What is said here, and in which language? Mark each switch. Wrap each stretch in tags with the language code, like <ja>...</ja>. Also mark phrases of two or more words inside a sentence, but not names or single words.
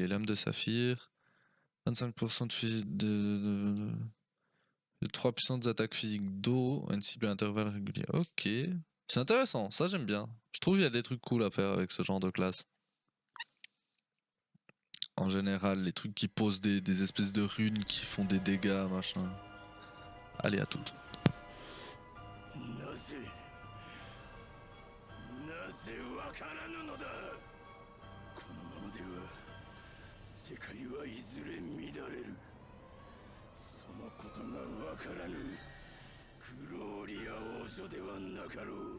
<fr>Lame de saphir, 25% de 3 puissantes attaques physiques d'eau à une cible à intervalles réguliers. Ok, c'est intéressant, ça j'aime bien. Je trouve qu'il y a des trucs cool à faire avec ce genre de classe. En général, les trucs qui posent des espèces de runes qui font des dégâts, machin. Allez, à toutes.</fr> <ja>なぜわからぬのだ。このままでは世界はいずれ乱れる。そのことがわからぬクローリア王女ではなかろう。</ja>